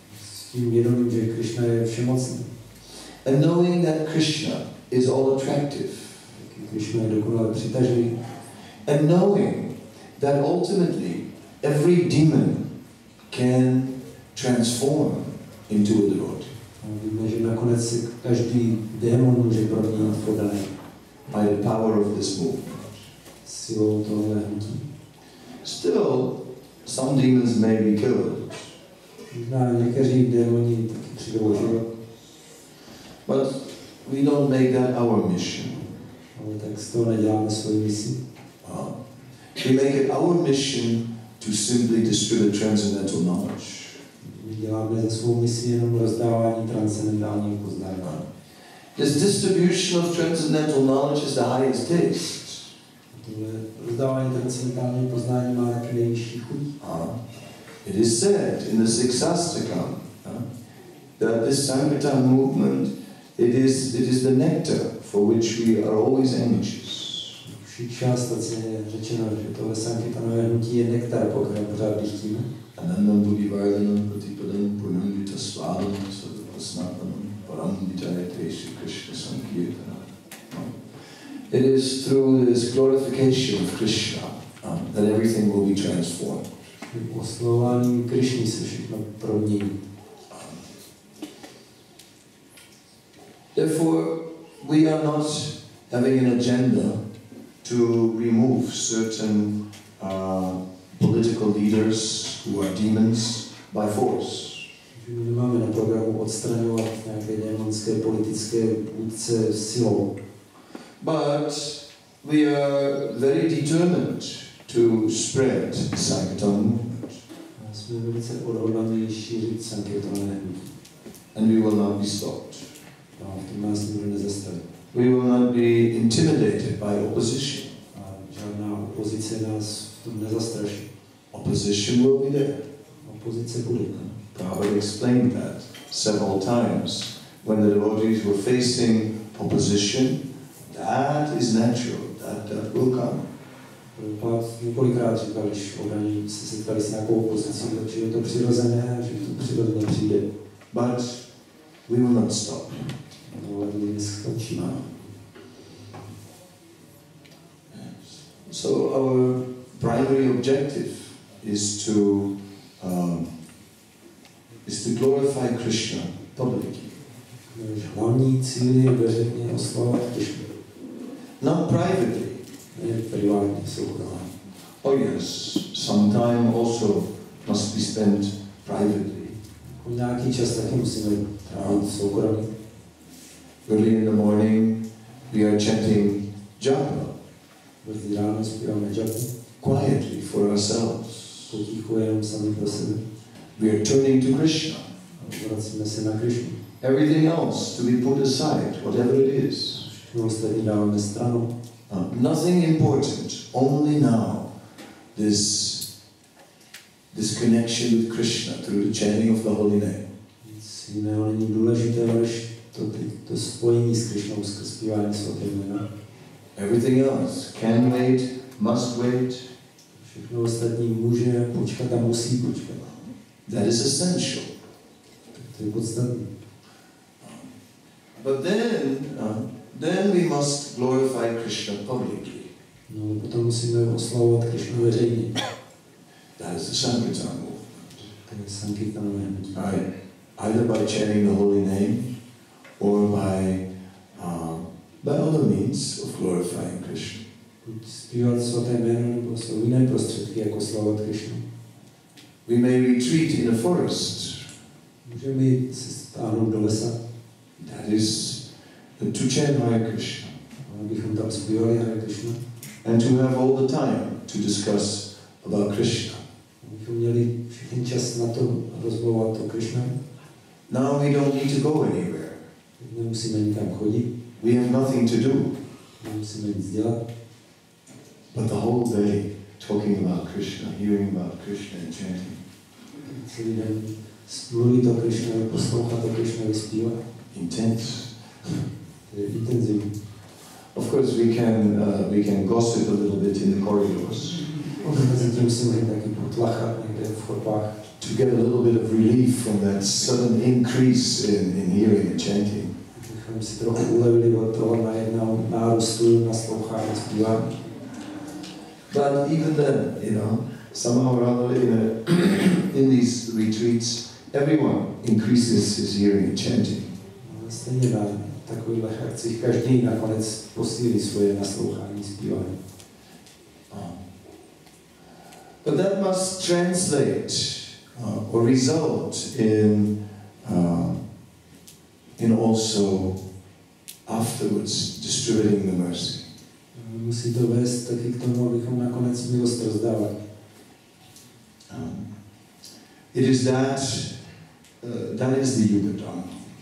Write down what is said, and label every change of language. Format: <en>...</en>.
<cs>S tím vědomím, že Krishna je všemocný.</cs> <en>And knowing that Krishna is all attractive.</en> <cs>Krishna je dokonale přitažlivý.</cs> <en>And knowing that ultimately every demon can transform into a devotee.</en> <cs>Víme, že nakonec se každý démon může proměnit v oddané.</cs> <en>By the power of this movement.</en> <cs>Silou tohle hnutí.</cs> <en>Still, some demons may be killed.</en> <cs>Možná někteří démoni taky přijdou o život.</cs> <en>But we don't make that our mission.</en> <cs>Ale tak z toho neděláme svoji misi.</cs> <en>We make it our mission to simply distribute transcendental knowledge.</en> <cs>My děláme za svou misi jenom rozdávání transcendentálního poznání.</cs> <en>This distribution of transcendental knowledge is the highest taste.</en> <cs>Rozdávání transcendentálního poznání má taky nejvyšší chuť.</cs> <en>It is said in the ISKCON that this Sankirtan movement it is the nectar for which we are always anxious.</en> <cs>V šikšástaci je řečeno, že tohle Sankirtanové hnutí je nektar, po kterém pořád dychtíme.</cs> <sa>Anandam buddhivardhanam pratipadam purnamita svadam sarvasnatanam paramvidayate Shri Krishna Sankirtanam.</sa> <en>It is through this glorification of Krishna that everything will be transformed.</en> <cs>Oslovováním Krishny se všechno promění.</cs> <en>Therefore, we are not having an agenda to remove certain political leaders who are demons by force.</en> <cs>My nemáme na programu odstraňovat nějaké démonské politické vůdce silou.</cs> <en>But we are very determined to spread Sankirtan.</en> <cs>Jsme velice odhodlaní šířit Sankirtané.</cs> <en>And we will not be stopped.</en> <cs>A v tom nás nikdo nezastaví.</cs> <en>We will not be intimidated by opposition.</en> <cs>A žádná opozice nás v tom nezastraší.</cs> <en>Opposition will be there.</en> <cs>Opozice bude.</cs> <en>Prabhupada explained that several times. When the devotees were facing opposition, that is natural, that will come.</en> <cs>Prabhupada několikrát říkal, když obraní se setkali s nějakou opozicí, že je to přirozené a že to přirozeně přijde.</cs> <en>But we will not stop.</en> <cs>Ale my neskončíme.</cs> <en>So our primary objective is to glorify Krishna publicly.</en> <cs>Hlavní cíl je veřejně oslavovat Krishnu.</cs> <en>Not privately.</en> <cs>Ne privátně, soukromně.</cs> <en>Oh yes, some time also must be spent privately.</en> <cs>Nějaký čas taky musíme trávit soukromně.</cs> <en>Early in the morning we are chanting japa.</en> <cs>Brzy ráno zpíváme japu.</cs> <en>Quietly for ourselves.</en> <cs>Potichu jenom sami pro sebe.</cs> <en>We are turning to Krishna.</en> <cs>Vracíme se na Krishnu.</cs> <en>Everything else to be put aside, whatever it is.</en> <cs>Všechno ostatní dáváme stranou.</cs> <en>Nothing important, only now this connection with Krishna through the chanting of the holy name.</en> <cs>Nic jiného není důležité, než to spojení s Krishnou, skrz zpívání svatého jména.</cs> <en>Everything else can wait, must wait.</en> <cs>Všechno ostatní může počkat a musí počkat.</cs> <en>That is essential.</en> <cs>To je podstatné.</cs> <en>But then we must glorify Krishna publicly.</en> <cs>No, potom musíme oslavovat Krishnu veřejně.</cs> <en>That is the Sankirtan movement.</en> <cs>To je Sankirtanové hnutí.</cs> <en>Right. Either by chanting the holy name, or by other means of glorifying Krishna.</en> <cs>Buď zpívat svaté jméno, nebo jsou jiné prostředky, jako oslavovat Krishnu.</cs> <en>We may retreat in a forest.</en> <cs>Můžeme se stáhnout do lesa.</cs> <en>That is to chant Hare Krishna.</en> <cs>Abychom tam zpívali Hare Krishna.</cs> <en>And to have all the time to discuss about Krishna.</en> <cs>Abychom měli všechny čas na to rozmluvat o Krishna.</cs> <en>Now we don't need to go anywhere.</en> <cs>Nemusíme nikam chodit.</cs> <en>We have nothing to do.</en> <cs>Nemusíme nic dělat.</cs> <en>But the whole day talking about Krishna, hearing about Krishna and chanting.</en> <cs>Celý den mluvit o Krishnovi, poslouchat o Krishnovi, zpívat.</cs> <en>Intense.</en> <cs>To je intenzivní.</cs> <en>Of course we can gossip a little bit in the corridors.</en> <cs>Mezi tím si můžeme taky potlachat někde v chodbách.</cs> <en>To get a little bit of relief from that sudden increase in hearing and chanting.</en> <cs>Abychom si trochu ulevili od toho najednou nárůstu naslouchání, zpívání.</cs> <en>But even then, somehow or other in these retreats, everyone increases his hearing and chanting.</en> <cs>Stejně na takových akcích každý nakonec posílí svoje naslouchání, zpívání.</cs> <en>But that must translate or result in also afterwards distributing the mercy.</en> <cs>Musí to vést taky k tomu, abychom nakonec milost rozdávali.</cs> <en>It is that is the Yuga Dharma.</en>